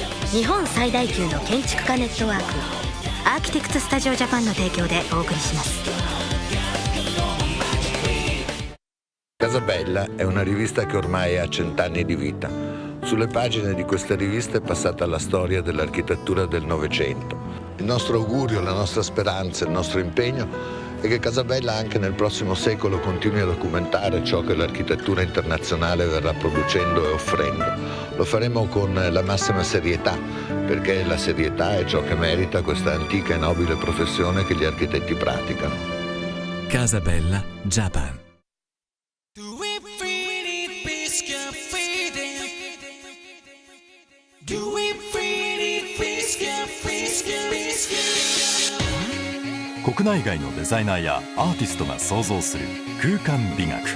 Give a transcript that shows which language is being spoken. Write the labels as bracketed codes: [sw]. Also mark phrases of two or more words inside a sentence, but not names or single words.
[ja] 日本最大級の建築家ネットワークアーキテクツスタジオジャパンの提供でお送りします。 [it] Casabella è una rivista che ormai ha 100 anni di vita. Sulle pagine di questa rivista è passata la storia dell'architettura del Novecento. Il nostro augurio, la nostra speranza, il nostro impegno è che Casabella anche nel prossimo secolo continui a documentare ciò che l'architettura internazionale verrà producendo e offrendo. Lo faremo con la massima serietà, perché la serietà è ciò che merita questa antica e nobile professione che gli architetti praticano. Casabella, Japan. [ja] 国内外のデザイナーやアーティストが創造する空間美学。